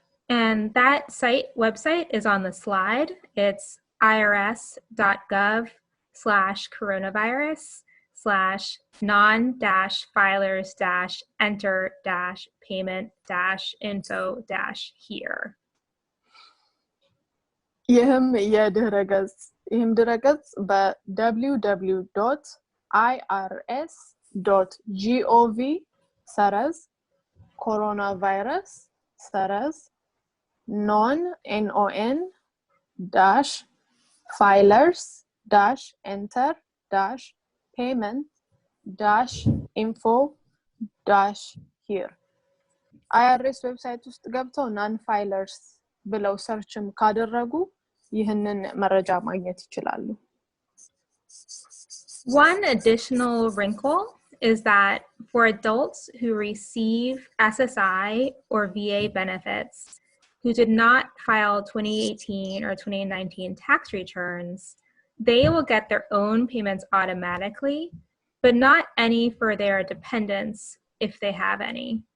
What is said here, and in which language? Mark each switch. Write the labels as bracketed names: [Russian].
[English] And that website is on the slide. It's irs.gov/non-filers-enter-payment-info-here. [Amharic] ይህም ድረገጽ www.irs.gov/non-enter-payment-info-here IRS ዌብሳይት ውስጥ ገብተው non filers ብለው ሰርችም ካደረጉ ይህንን መረጃ ማግኘት ይችላሉ። [English] One additional wrinkle is that for adults who receive SSI or VA benefits who did not file 2018 or 2019 tax returns, they will get their own payments automatically, but not any for their dependents if they have any.